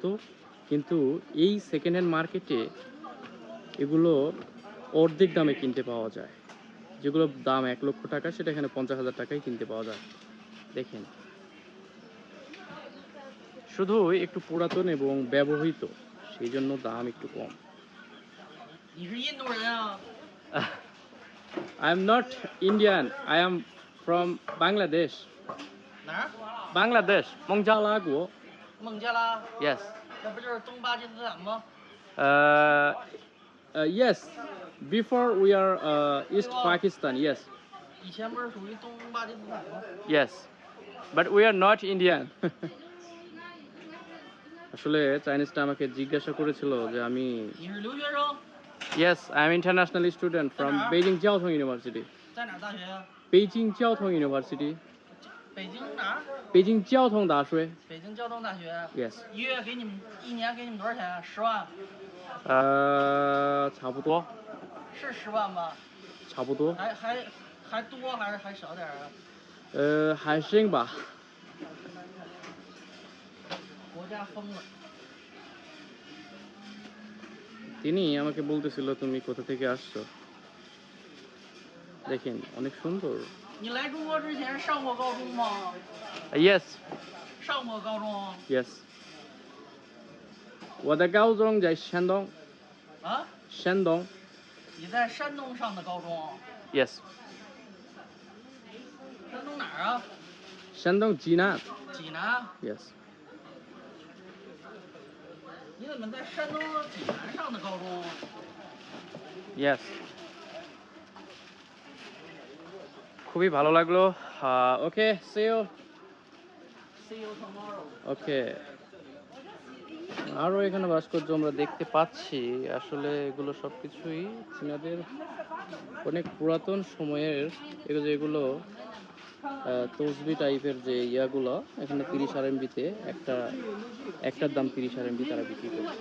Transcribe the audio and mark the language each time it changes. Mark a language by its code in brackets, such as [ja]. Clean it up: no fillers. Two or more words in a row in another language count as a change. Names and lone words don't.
[bn] কিন্তু এই [en] second hand [bn] মার্কেটে এগুলো অর্ধেক দামে কিনতে পাওয়া যায়। যেগুলো দাম 1 লক্ষ টাকা সেটা এখানে 50,000 টাকায় কিনতে পাওয়া যায়। দেখেন শুধু একটু পুরাতন এবং ব্যবহৃত, সেই জন্য দাম একটু কম। [zh] 你是印度人啊？ [en] I am not Indian, I am from Bangladesh. [zh] 哪儿？ Bangladesh, 孟加拉国。孟加拉？ [en] Yes. [zh] 那不就是东巴基斯坦吗？ [en] Yes. Before we are East Pakistan, yes. [zh] 以前不是属于东巴基斯坦吗？ [en] Yes. But we are not Indian. [bn] আসলে চাইনিজটা আমাকে জিজ্ঞাসা করেছিল যে আমি [zh] 你是留学生？ [en] Yes, I am international student from Beijing Jiaotong University. [zh] 在哪儿大学啊？ [en] Beijing Jiaotong University. [zh] 北京哪儿？ Beijing Jiaotong 大学。北京交通大学。 [en] Yes. [zh] 一月给你们，一年给你们多少钱？10万？差不多，是10万吧？差不多。还多还少点儿啊？还行吧。国家疯了。 [bn] তিনি আমাকে বলতেছিল তুমি কোথা থেকে আসছো। দেখেন অনেক সুন্দর। [zh] 你来中国之前上过高中吗？ [en] Yes, [zh] 上过高中？ yes. 我的高中在山东。啊？山东。你在山东上的高中？ [en] Yes. [zh] 山东哪儿啊？山东济南。济南？ [en] Yes. [zh] 你怎么在山东济南上的高中？ [bn] Yes. খুবই ভালো লাগলো। ওকে, [en] see you. See you tomorrow. [bn] ওকে। আরও এখানে ভাস্কর্য আমরা দেখতে পাচ্ছি। আসলে এগুলো সবকিছুই চীনাদের অনেক পুরাতন সময়ের। এগুলো তসবি টাইপের যে ইয়াগুলো এখানে 30 আরএমবিতে একটার দাম 30 আরএমবি তারা বিক্রি করছে।